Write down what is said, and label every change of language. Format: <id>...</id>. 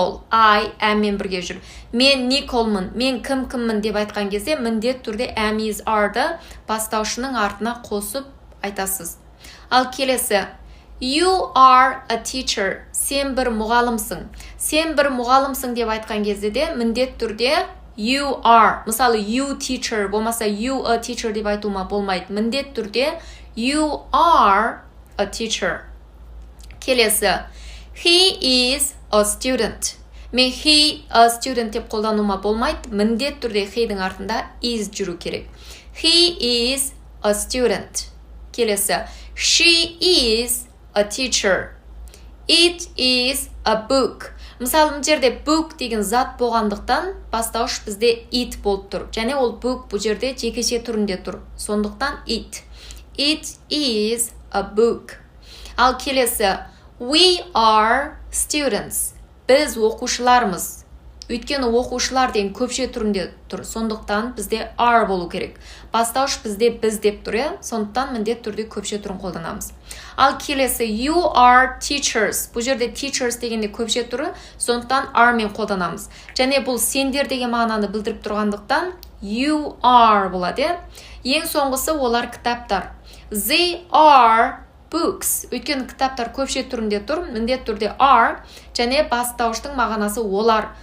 <en>I am</en> <kk>мен бірге жүр. Мен Николмын, мен кіммін деп айтқан кезде міндет түрде am is are-ды бастаушының артына қосып айтасыз. Ал келесі</kk> <en>you are a teacher.</en> <kk>Сен бір мұғалымсың. Сен бір мұғалымсың деп айтқан кезде де міндет түрде</kk> <en>you are.</en> <kk>Мысалы,</kk> <en>you teacher</en> <kk>болмаса</kk> <en>you a teacher</en> <kk>деп айтуыма болмайды. Міндет түрде</kk> <en>you are a teacher.</en> <kk>Келесі</kk> <en>he is a student.</en> <kk>Мен</kk> <en>he a student</en> <kk>деп қолдануыма болмайды. Міндет түрде he-дің артында is жүру керек.</kk> <en>He is a student.</en> <kk>Келесі</kk> <en>she is a teacher. It is a book.</en> <kk>Мысалы, бұл жерде book деген зат болғандықтан бастауыш бізде it болып тұр. Және ол book бұл жерде жекеше түрінде тұр. Сондықтан it.</kk> <en>It is a book.</en> <kk>Ал келесі</kk> <en>we are students.</en> <kk>Біз оқушылармыз. Өйткені оқушылар деген көпше түрінде тұр. Сондықтан бізде are болу керек. Бастауыш бізде біз деп тұр, сондықтан міндет түрде көпше түрін қолданамыз. Ал келесі</kk> <en>you are teachers.</en> <kk>Бұл жерде teachers дегенде көпше түрі, сондықтан are мен қолданамыз. Және бұл сендер деген мағынаны білдіріп тұрғандықтан</kk> <en>you are</en> <kk>болады. Ең соңғысы олар кітаптар.</kk> <en>They are books.</en> <kk>Өйткені кітаптар көпше түрінде тұр, міндет түрде are, және бастауыштың мағынасы олар.</kk>